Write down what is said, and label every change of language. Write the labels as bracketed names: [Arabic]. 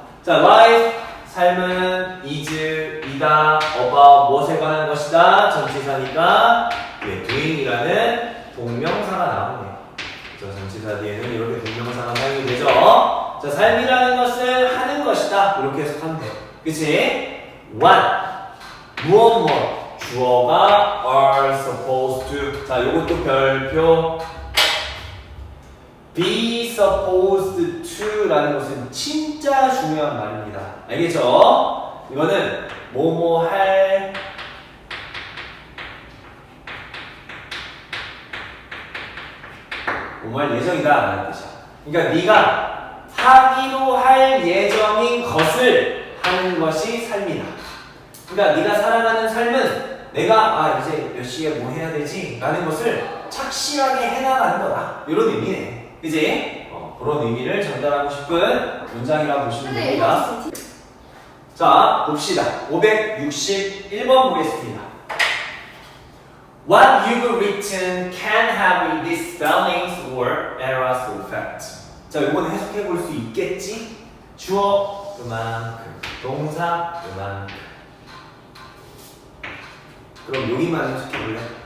[Korean] 자, life, 삶은 is, 이다, about, 무엇에 관한 것이다. 전치사니까 doing이라는 동명사가 나오네요. 그래서 전치사 뒤에는 이렇게 동명사가 사용이 되죠. 자, 삶이라는 것은 하는 것이다. 이렇게 해석하면 돼요. 그치? [English] what, [Korean] 무엇 주어가 [English] are supposed to. [Korean] 자, 요것도 별표. be supposed to 라는 것은 진짜 중요한 말입니다. 알겠죠? 이거는 뭐뭐 할 예정이다 라는 뜻이야. 그러니까 네가 하기로 할 예정인 것을 하는 것이 삶이다. 그러니까 네가 살아가는 삶은 내가 이제 몇 시에 뭐 해야 되지? 라는 것을 착실하게 해나가는 거다. 이런 의미네. 그지? 그런 의미를 전달하고 싶은 문장이라고 보시면 됩니다. 자, 봅시다. 561번 보겠습니다. [English] What you've written can have misspellings or errors of fact. [Korean] 자, 이건 해석해 볼 수 있겠지? 주어 그만큼, 동사 그만큼. 그럼 여기만 해석해 볼래?